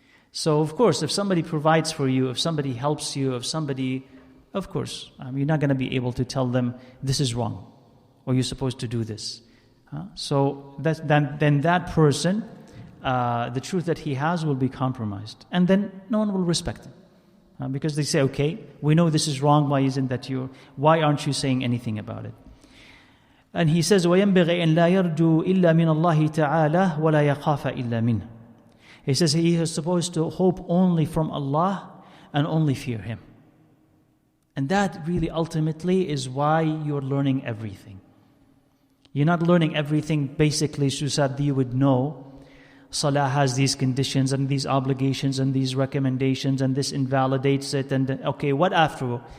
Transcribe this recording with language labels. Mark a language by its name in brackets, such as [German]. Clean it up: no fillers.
[English] So of course, if somebody provides for you, if somebody helps you, of course, you're not going to be able to tell them this is wrong, or you're supposed to do this. So then that person, the truth that he has will be compromised, and then no one will respect him. Because they say, okay, we know this is wrong, why aren't you saying anything about it? And he says, [Arabic] وَيَنْبَغِي أَنْ لَا يَرْجُوا إِلَّا مِنَ اللَّهِ تَعَالَى وَلَا يَخَافَ إِلَّا مِنْهُ. [English] He says he is supposed to hope only from Allah and only fear Him. And that really ultimately is why you're learning everything. You're not learning everything basically so that you would know Salah has these conditions and these obligations and these recommendations and this invalidates it, and okay, what after?